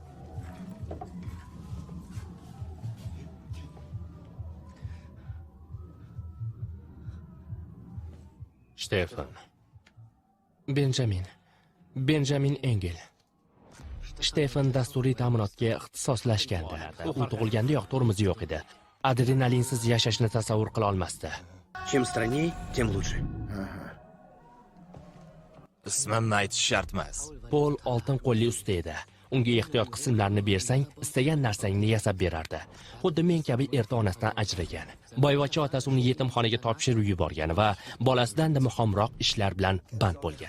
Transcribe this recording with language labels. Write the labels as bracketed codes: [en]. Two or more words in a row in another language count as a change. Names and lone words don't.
[uz] Stefan. Benjamin Engel. Stefan dasturiy ta'minotga ixtisoslashgandi. O'g'li tug'ilgandayoq tormozi yo'q edi. Adrenalinsiz yashashni tasavvur qila olmasdi. [ru] Чем странней, тем лучше. [uz] Ismimni aytish shart emas. Pol oltin qo'lli usta edi. Unga ehtiyot qismlarni bersang, istagan narsangni yasab berardi. Xuddi men kabi erta onasidan ajragan. Boyvachcha otasi uni yetimxonaga topshirib yuborgan va bolasidan muhimroq ishlar bilan band bo'lgan.